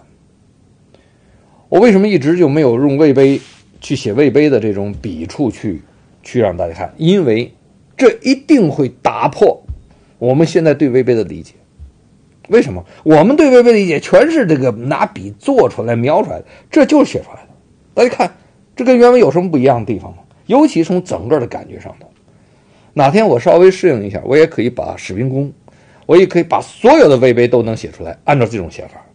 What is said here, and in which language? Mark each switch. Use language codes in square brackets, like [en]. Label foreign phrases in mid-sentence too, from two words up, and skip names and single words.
[zh] 我為什麼一直就沒有用魏碑去寫魏碑的這種筆觸去讓大家看，因為這一定會打破我們現在對魏碑的理解。為什麼？我們對魏碑的理解全是這個拿筆做出來描出來的，這就是寫出來的。大家看，這跟原文有什麼不一樣的地方嗎？尤其從整個的感覺上頭，哪天我稍微適應一下，我也可以把史賓公，我也可以把所有的魏碑都能寫出来，按照這種寫法。